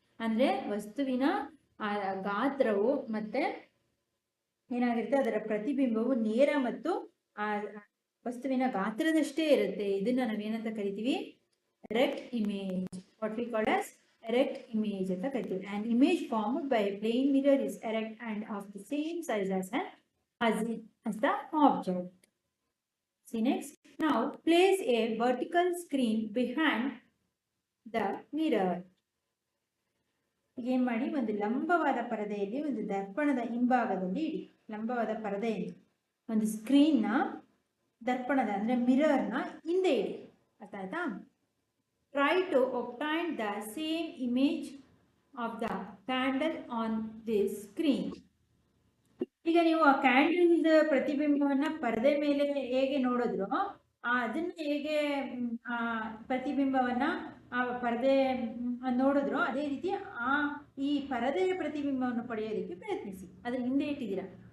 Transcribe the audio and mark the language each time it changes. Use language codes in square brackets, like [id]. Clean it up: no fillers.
[kn] ಅಂದರೆ ವಸ್ತುವಿನ ಆ ಗಾತ್ರವು ಮತ್ತೆ ಏನಾಗಿರುತ್ತೆ, ಅದರ ಪ್ರತಿಬಿಂಬವು ನೇರ ಮತ್ತು ಆ ವಸ್ತುವಿನ ಗಾತ್ರದಷ್ಟೇ ಇರುತ್ತೆ. ಇದನ್ನ ನಾವೇನಂತ ಕರಿತೀವಿ? Erect image. [en] what we call as erect image [kn] ಅಂತ ಕರಿತೀವಿ. [en] An image formed by a plane mirror is erect and of the same size as the object. See next. Now place a vertical screen behind the mirror. [kn] ಏನು ಮಾಡಿ, ಒಂದು ಲಂಬವಾದ ಪರದೆಯಲ್ಲಿ, ಒಂದು ದರ್ಪಣದ ಹಿಂಭಾಗದಲ್ಲಿ ಇಡಿ. ಲಂಬವಾದ ಪರದೆಯಲ್ಲಿ ಒಂದು ಸ್ಕ್ರೀನ್ನ, ದರ್ಪಣದ ಅಂದರೆ ಮಿರರ್ನ ಹಿಂದೆ ಇಡಿ. ಅರ್ಥ ಆಯ್ತಾ? [en] Try to obtain the same image of the candle on this screen. [kn] ಈಗ ನೀವು ಆ ಕ್ಯಾಂಡಲ್ ಪ್ರತಿಬಿಂಬವನ್ನ ಪರದೆ ಮೇಲೆ ಹೇಗೆ ನೋಡಿದ್ರು, ಅದನ್ನ ಹೇಗೆ ಆ ಪ್ರತಿಬಿಂಬವನ್ನ ಆ ಪರದೆ ನೋಡಿದ್ರು, ಅದೇ ರೀತಿ ಈ ಪರದೆಯ ಪ್ರತಿಬಿಂಬವನ್ನು ಪಡೆಯೋದಕ್ಕೆ ಪ್ರಯತ್ನಿಸಿ. ಅದ್ರ ಹಿಂದೆ ಇಟ್ಟಿದ್ದೀರಾ.